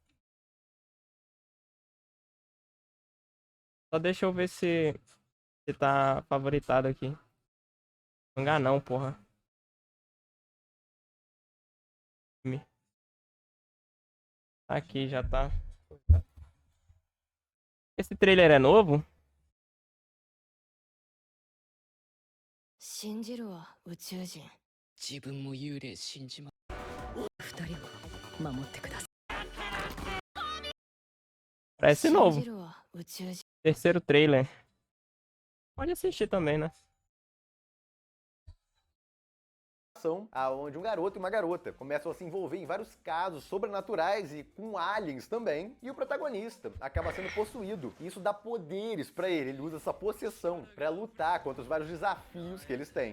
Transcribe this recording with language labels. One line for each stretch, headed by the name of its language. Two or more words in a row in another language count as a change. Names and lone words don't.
Portuguese: Só deixa eu ver se tá favoritado aqui. Mangá não, porra. Aqui já tá. Esse trailer é novo?
Japanese: 信じるわ宇宙人自分も幽霊信じま二人を守ってくださ
Portuguese: Parece
Japanese: い信
Portuguese: novo.
Japanese: じるわ宇宙人
Portuguese: Terceiro trailer. Pode assistir também, né? Onde um garoto e uma garota começam a se envolver em vários casos sobrenaturais e com aliens também, e o protagonista acaba sendo possuído. E isso dá poderes pra ele usa essa possessão pra lutar contra os vários desafios que eles têm.